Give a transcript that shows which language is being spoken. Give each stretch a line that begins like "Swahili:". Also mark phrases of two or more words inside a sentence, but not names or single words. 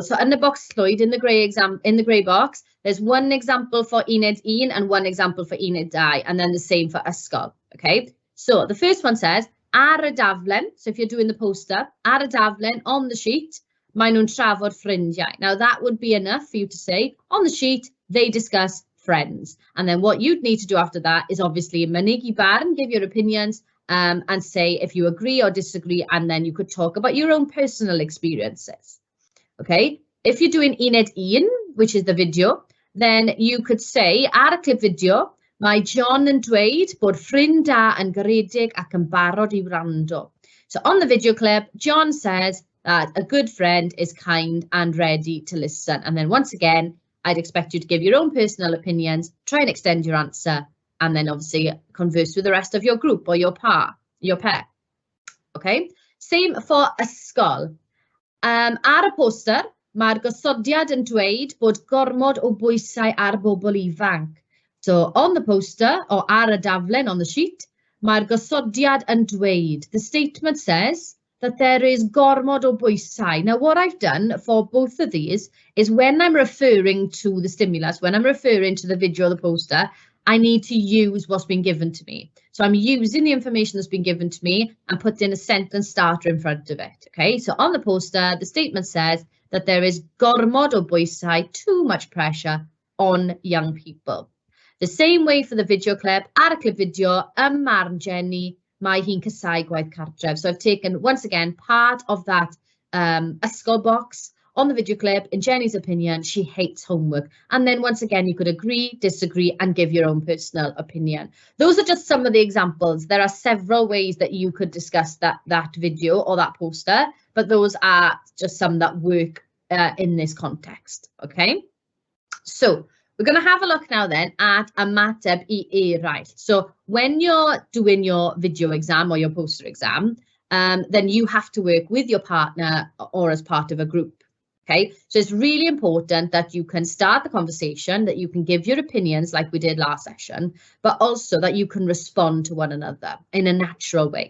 English: So in the box Lloyd, in the grey box, there's one example for Unit 1 and one example for Unit 2, and then the same for ysgol. Okay, so the first one says,
Welsh: ar y daflen,
English: so if you're doing the poster,
Welsh: ar y daflen,
English: on the sheet,
Welsh: maen nhw'n trafod ffrindiau.
English: Now that would be enough for you to say, on the sheet, they discuss friends. And then what you'd need to do after that is obviously
Welsh: mynegi barn,
English: give your opinions, and say if you agree or disagree, and then you could talk about your own personal experiences. Okay, if you're doing Unit 1, which is the video, then you could say,
Welsh: ar y clip video, mae John yn dweud bod ffrind da yn garedig ac yn barod I wrando.
English: So on the video clip, John says that a good friend is kind and ready to listen. And then once again, I'd expect you to give your own personal opinions, try and extend your answer, and then obviously converse with the rest of your group or your pair. Okay, same for ysgol.
Welsh: Ar y poster, mae'r gosodiad yn dweud bod gormod o bwysau ar bobl ifanc.
English: So on the poster, or
Welsh: ar y daflen
English: on the sheet,
Welsh: mae'r gosodiad yn dweud.
English: The statement says that there is
Welsh: gormod o bwysau.
English: Now what I've done for both of these is when I'm referring to the stimulus, when I'm referring to the video or the poster, I need to use what's been given to me. So I'm using the information that's been given to me and putting a sentence starter in front of it. Okay, so on the poster, the statement says that there is
Welsh: gormod o bwysau,
English: too much pressure on young people. The same way for the video clip,
Welsh: ar y clip video, marn Jenny, mae hi'n casau gwaith cartref.
English: So I've taken, once again, part of that ysgol box on the video clip, in Jenny's opinion, she hates homework. And then once again, you could agree, disagree, and give your own personal opinion. Those are just some of the examples. There are several ways that you could discuss that video or that poster, but those are just some that work in this context, okay? So we're going to have a look now then at
Welsh: Ymateb i eraill.
English: So when you're doing your video exam or your poster exam, then you have to work with your partner or as part of a group, okay? So it's really important that you can start the conversation, that you can give your opinions like we did last session, but also that you can respond to one another in a natural way.